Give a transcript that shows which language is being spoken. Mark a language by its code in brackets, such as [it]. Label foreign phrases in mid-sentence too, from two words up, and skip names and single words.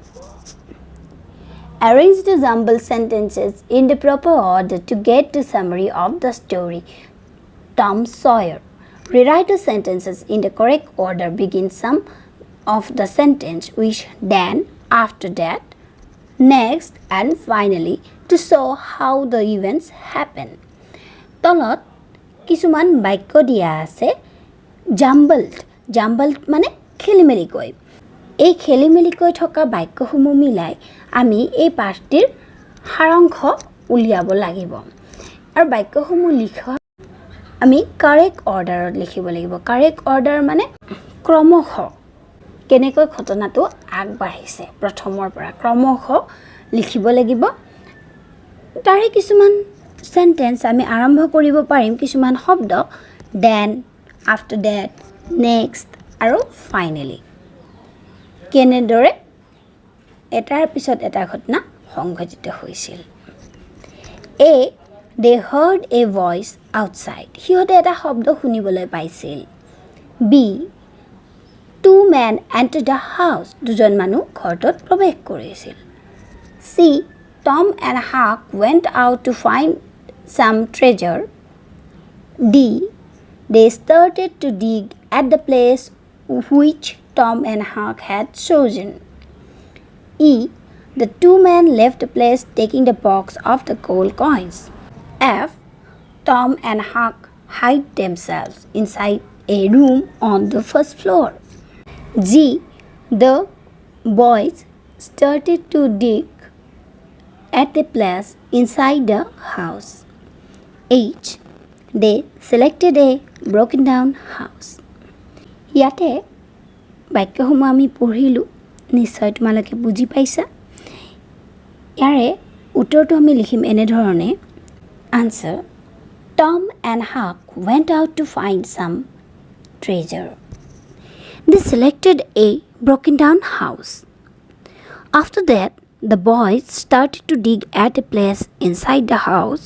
[en] Arrange the jumbled sentences in the proper order to get the summary of the story. Tom Sawyer. Rewrite the sentences in the correct order. Begin some of the sentence with then, after that, next, and finally to show how the events happen. [as] তলত কিছুমান বাক্য দিয়া আছে জাম্বলড মানে খেলিমেলিকৈ এই খেলিমেলিকৈ থকা বাক্যসমূহ মিলাই আমি এই পাঠটিৰ সাৰাংশ উলিয়াব লাগিব আৰু বাক্যসমূহ লিখা আমি [en] correct order [as] লিখিব লাগিব [en] correct order [as] মানে ক্ৰমশ কেনেকৈ ঘটনাটো আগবাঢ়িছে প্ৰথমৰ পৰা ক্ৰমশ লিখিব লাগিব তাৰে কিছুমান সেন্টেন্স আমি আৰম্ভ কৰিব পাৰিম কিছুমান শব্দ [en] then after that next [as] আৰু finally কেনেদৰে এটাৰ পিছত এটা ঘটনা সংঘটিত হৈছিল A. [en] They heard a voice outside. [as] সিহঁতে এটা শব্দ শুনিবলৈ পাইছিল B. [en] Two men entered the house. [as] দুজন মানুহ ঘৰটোত প্ৰৱেশ কৰিছিল C. [en] Tom and Huck went out to find some treasure. D. They started to dig at the place which Tom and Huck had chosen. E. The two men left the place taking the box of the gold coins. F. Tom and Huck hid themselves inside a room on the first floor. G. The boys started to dig at the place inside the house. H. They selected a broken down house. [as] ইয়াতে বাক্যসমূহ আমি পঢ়িলোঁ নিশ্চয় তোমালোকে বুজি পাইছা ইয়াৰে উত্তৰটো আমি লিখিম এনেধৰণে Answer. [en] Tom and Huck went out to find some treasure. They selected a broken down house. After that, the boys started to dig at a place inside the house.